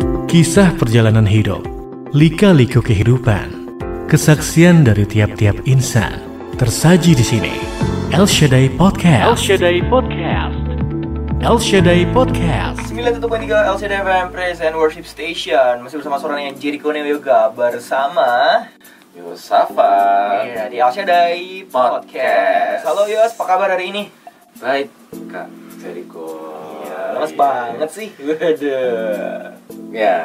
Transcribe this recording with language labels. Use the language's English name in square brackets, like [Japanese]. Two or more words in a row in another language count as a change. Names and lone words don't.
[Indonesian] Kisah perjalanan hidup, lika-liku kehidupan, kesaksian dari tiap-tiap insan tersaji di sini. El Shaddai Podcast. El Shaddai Podcast. El Shaddai Podcast. 91.3 El Shaddai FM Praise and Worship Station. Masih bersama suaranya Jericho Neo Yoga bersama Yosafat. Iya, di El Shaddai Podcast. Halo Yos, apa kabar hari ini? Baik, Kak Jericho. Iya, lemes banget sih. Waduh. Ya.